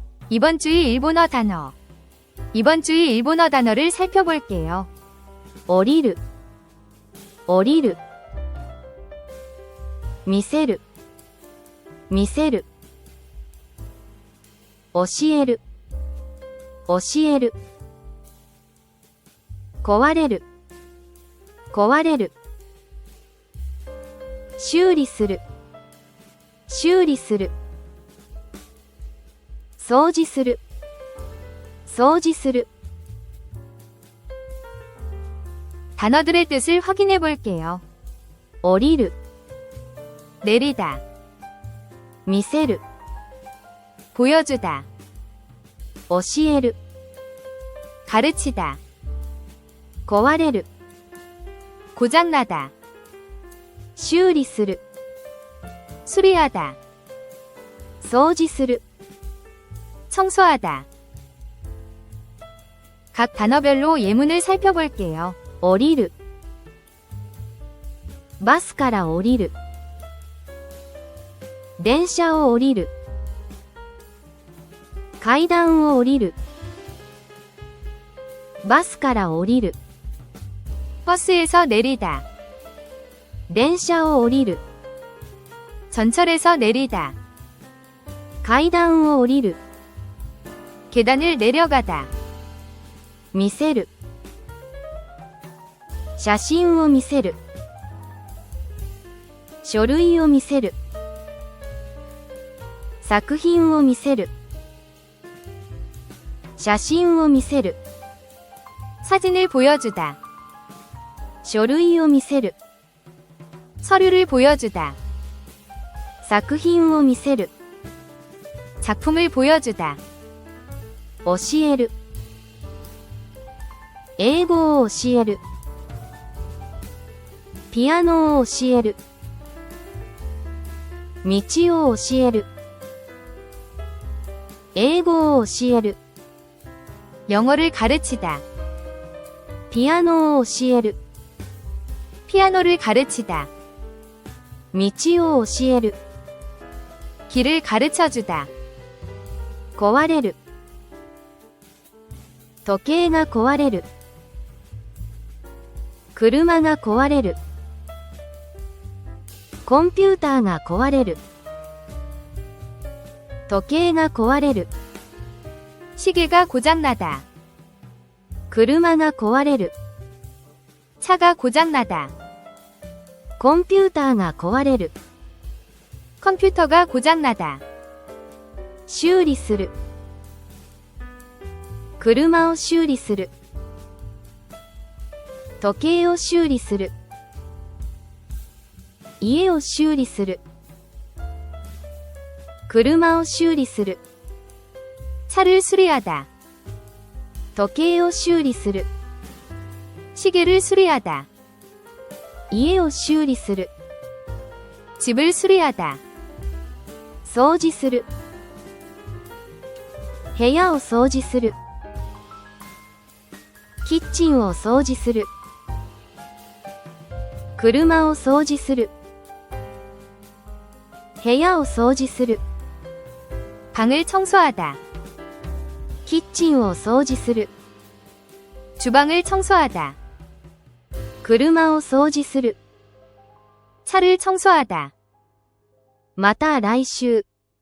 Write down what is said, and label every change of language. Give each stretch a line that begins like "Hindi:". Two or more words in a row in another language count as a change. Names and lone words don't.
Korean: 이번 주의 일본어 단어. 이번 주의 일본어 단어를 살펴볼게요.
Japanese: 降りる、降りる。見せる、見せる。教える、教える。壊れる、壊れる。修理する、修理する。掃除する、掃除する。
Korean: 단어들의 뜻을 확인해 볼게요.
Japanese: 降りる、
Korean: 내리다,
Japanese: 見せる、
Korean: 보여주다,
Japanese: 教える。
Korean: 가르치다,
Japanese: 壊れる、
Korean: 고장나다,
Japanese: 修理する。
Korean: 수리하다,
Japanese: 掃除する。
Korean: 청소하다. 각 단어별로 예문을 살펴볼게요.
Japanese: 降りる、バスから降りる。電車を降りる。階段を降りる。バスから降りる。
Korean: 버스에서 내리다,
Japanese: 電車を降りる。
Korean: 전철에서 내리다,
Japanese: 階段を降りる。
Korean: 계단을 내려가다,
Japanese: 見せる。写真を見せる。書類を見せる。作品を見せる。写真を見せる。
Korean: 사진을 보여주다,
Japanese: 書類を見せる。
Korean: 서류를 보여주다,
Japanese: 作品を見せる。
Korean: 작품을 보여주다,
Japanese: 教える。英語を教える。ピアノを教える。道を教える。英語を教える。
Korean: 영어를 가르치다,
Japanese: ピアノを教える。
Korean: 피아노를 가르치다,
Japanese: 道を教える。
Korean: 길을 가르쳐주다,
Japanese: 壊れる。時計が壊れる。車が壊れる。コンピューターが壊れる。時計が壊れる。
Korean: 시계가 고장나다,
Japanese: 車が壊れる。
Korean: 차가 고장나다,
Japanese: コンピューターが壊れる。
Korean: 컴퓨터가 고장나다,
Japanese: 修理する。車を修理する。時計を修理する。家を修理する。車を修理する。
Korean: 차를 수리하다,
Japanese: 時計を修理する。
Korean: 시계를 수리하다,
Japanese: 家を修理する。
Korean: 집을 수리하다,
Japanese: 掃除する。部屋を掃除する。キッチンを掃除する。車を掃除する。部屋を掃除する。
Korean: 방을 청소하다,
Japanese: キッチンを掃除する。
Korean: 주방을 청소하다,
Japanese: 車を掃除する。
Korean: 차를 청소하다.
Japanese: また来週。